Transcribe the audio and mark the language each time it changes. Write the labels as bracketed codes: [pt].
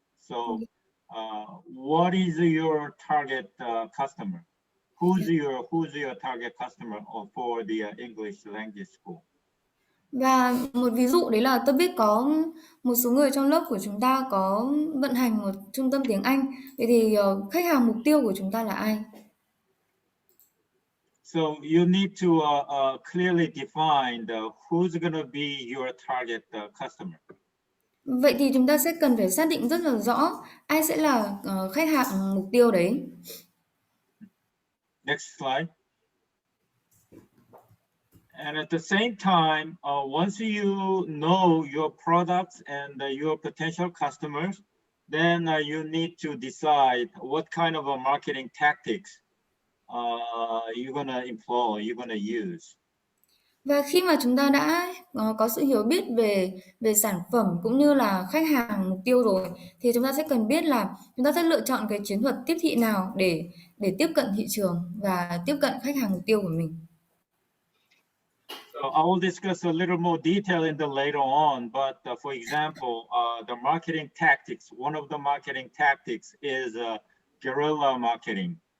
[en] So what is your target customer? Who's your target customer for the English language school? [vi] Và một ví dụ đấy là tôi biết có một số người trong lớp của chúng ta có vận hành một trung tâm tiếng Anh. Vậy thì khách hàng mục tiêu của chúng ta là ai? [en] So you need to clearly define who's going to be your target customer. [vi] Vậy thì chúng ta sẽ cần phải xác định rất là rõ ai sẽ là khách hàng mục tiêu đấy. [en] Next slide. And at the same time, once you know your products and your potential customers, then you need to decide what kind of a marketing tactics you're gonna employ, you're gonna use. [vi] Và khi mà chúng ta đã có sự hiểu biết về sản phẩm cũng như là khách hàng mục tiêu rồi thì chúng ta sẽ cần biết là chúng ta sẽ lựa chọn cái chiến thuật tiếp thị nào để tiếp cận thị trường và tiếp cận khách hàng mục tiêu của mình. [en] So I will discuss a little more detail in the later on, but for example, the marketing tactics, one of the marketing tactics is guerrilla marketing.